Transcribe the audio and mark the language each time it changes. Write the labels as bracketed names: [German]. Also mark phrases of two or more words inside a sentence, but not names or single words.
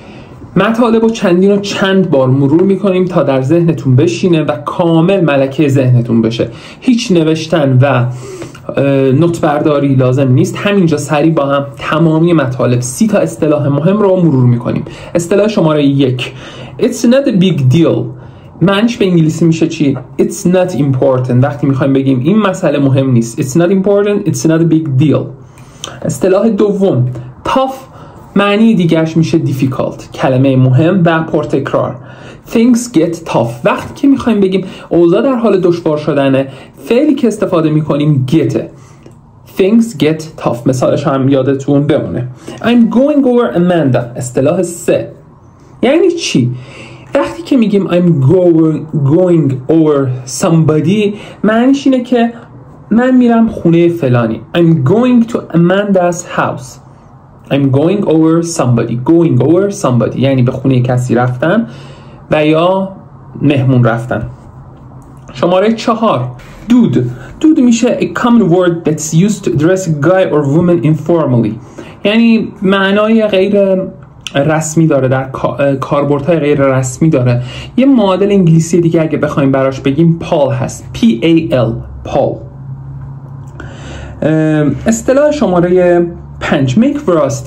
[Persian] مطالب رو چند بار مرور میکنیم تا در ذهنتون بشینه و کامل ملکه ذهنتون بشه. هیچ نوشتن و نوت برداری لازم نیست. همینجا سریع با هم تمامی مطالب 30 تا اصطلاح مهم رو مرور میکنیم. اصطلاح شماره 1 [English] It's not a big deal. [Persian] معنیش به انگلیسی میشه چی؟ [English] It's not important. [Persian] وقتی میخوایم بگیم این مسئله مهم نیست. [English] It's not important. It's not a big deal. [Persian] اصطلاح دوم tough معنی دیگرش میشه difficult. کلمه مهم و پرتکرار. [English] Things get tough. [Persian] وقتی که میخوایم بگیم اوضاع در حال دشوار شدنه، فعلی که استفاده میکنیم getه. [English] Things get tough. [Persian] مثالش هم یادتون بمونه. [English] I'm going over Amanda. [Persian] اصطلاح 3 یعنی چی؟ وقتی که میگیم [English] I'm going over somebody، [Persian] معنیش اینه که من میرم خونه فلانی. [English] I'm going to Amanda's house. I'm going over somebody. Going over somebody [Persian] یعنی به خونه کسی رفتن و یا مهمون رفتن. [English] شماره 4 Dude میشه a common word that's used to address a guy or woman informally. [Persian] یعنی معنای غیر رسمی داره، در کاربردهای غیر رسمی داره. یه معادل انگلیسی دیگه اگه بخوایم براش بگیم پال هست. P-A-L پال. اصطلاح شماره 5 [English] make veracity.